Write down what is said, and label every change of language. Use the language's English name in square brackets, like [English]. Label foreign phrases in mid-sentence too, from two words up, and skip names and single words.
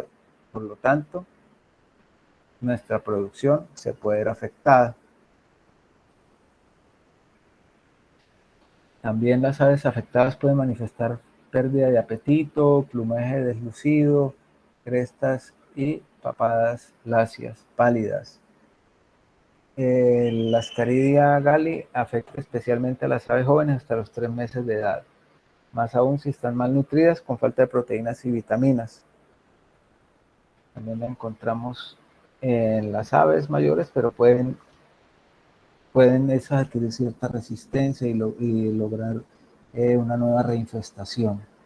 [Spanish] Por lo tanto, nuestra producción se puede ver afectada. También las aves afectadas pueden manifestar pérdida de apetito, plumaje deslucido, crestas y papadas lacias, pálidas. La Ascaridia gali afecta especialmente a las aves jóvenes hasta los 3 meses de edad, más aún si están malnutridas con falta de proteínas y vitaminas. También la encontramos en las aves mayores, pero pueden esas adquirir cierta resistencia y lograr una nueva reinfestación.